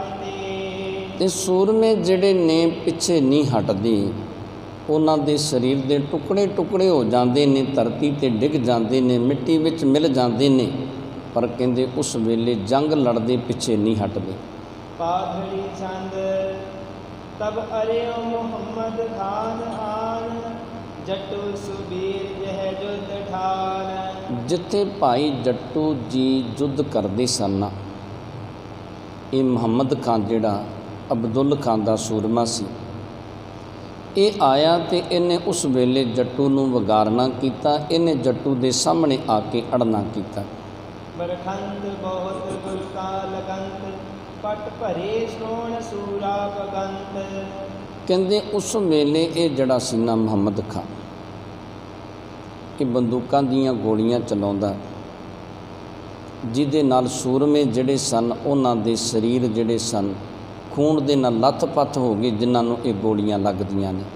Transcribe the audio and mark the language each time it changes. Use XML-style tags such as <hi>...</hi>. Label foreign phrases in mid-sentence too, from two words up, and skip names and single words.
<pa>ਤੇ ਸੂਰਮੇ ਜਿਹੜੇ ਨੇ ਪਿੱਛੇ ਨਹੀਂ ਹਟਦੇ, ਉਹਨਾਂ ਦੇ ਸਰੀਰ ਦੇ ਟੁਕੜੇ ਟੁਕੜੇ ਹੋ ਜਾਂਦੇ ਨੇ, ਧਰਤੀ 'ਤੇ ਡਿੱਗ ਜਾਂਦੇ ਨੇ, ਮਿੱਟੀ ਵਿੱਚ ਮਿਲ ਜਾਂਦੇ ਨੇ, ਪਰ ਕਹਿੰਦੇ ਉਸ ਵੇਲੇ ਜੰਗ ਲੜਦੇ ਪਿੱਛੇ ਨਹੀਂ ਹਟਦੇ। ਪਾਧੜੀ ਛੰਦ</pa> <bra>तब अरियो मुहम्मद खान आन जट्टू सुबीर जह जुद ठान।</bra> <pa>ਜਿੱਥੇ ਭਾਈ ਜੱਟੂ ਜੀ ਯੁੱਧ ਕਰਦੇ ਸਨ, ਇਹ ਮੁਹੰਮਦ ਖਾਨ ਜਿਹੜਾ ਅਬਦੁੱਲ ਖਾਨ ਦਾ ਸੂਰਮਾ ਸੀ, ਇਹ ਆਇਆ ਤੇ ਇਹਨੇ ਉਸ ਵੇਲੇ ਜੱਟੂ ਨੂੰ ਵਗਾਰਨਾ ਕੀਤਾ। ਇਹਨੇ ਜੱਟੂ ਦੇ ਸਾਹਮਣੇ ਆ ਕੇ ਅੜਨਾ ਕੀਤਾ।</pa> <bra>बरखंद बहुत गुल का लगंत पट भरे सोण सूरा बगंत।</bra> <pa>ਕਹਿੰਦੇ ਉਸ ਵੇਲੇ ਇਹ ਜਿਹੜਾ ਸੀ ਨਾ ਮੁਹੰਮਦ ਖਾਨ, ਇਹ ਬੰਦੂਕਾਂ ਦੀਆਂ ਗੋਲੀਆਂ ਚਲਾਉਂਦਾ, ਜਿਹਦੇ ਨਾਲ ਸੂਰਮੇ ਜਿਹੜੇ ਸਨ ਉਹਨਾਂ ਦੇ ਸਰੀਰ ਜਿਹੜੇ ਸਨ ਖੂਨ ਦੇ ਨਾਲ ਲੱਥ-ਪੱਥ ਹੋ ਗਏ, ਜਿਨ੍ਹਾਂ ਨੂੰ ਇਹ ਗੋਲੀਆਂ ਲੱਗਦੀਆਂ ਨੇ।</pa>